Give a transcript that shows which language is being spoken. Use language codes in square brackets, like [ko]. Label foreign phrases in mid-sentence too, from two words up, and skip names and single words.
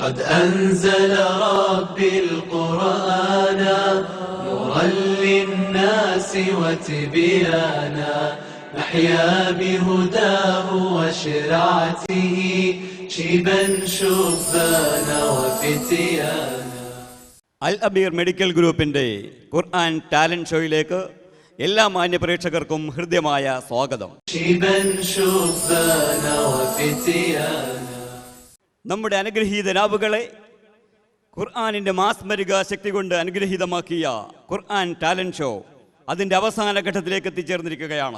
[ar] قد أنزل ربي القرآن نورا للناس وتبيانا نحيا بهداه وشرعته شيبا شبانا وفتيانا. [ml] അൽ അബീർ മെഡിക്കൽ ഗ്രൂപ്പിൻ്റെ ഖുർആൻ ടാലന്റ് ഷോയിലേക്ക് എല്ലാ മാന്യ പ്രേക്ഷകർക്കും ഹൃദ്യമായ സ്വാഗതം. നമ്മുടെ അനുഗ്രഹീത നാവുകളെ ഖുർആനിൻ്റെ മാസ്മരിക ശക്തി കൊണ്ട് അനുഗ്രഹീതമാക്കിയ ഖുർആൻ ടാലന്റ് ഷോ അതിൻ്റെ അവസാന ഘട്ടത്തിലേക്ക് എത്തിച്ചേർന്നിരിക്കുകയാണ്.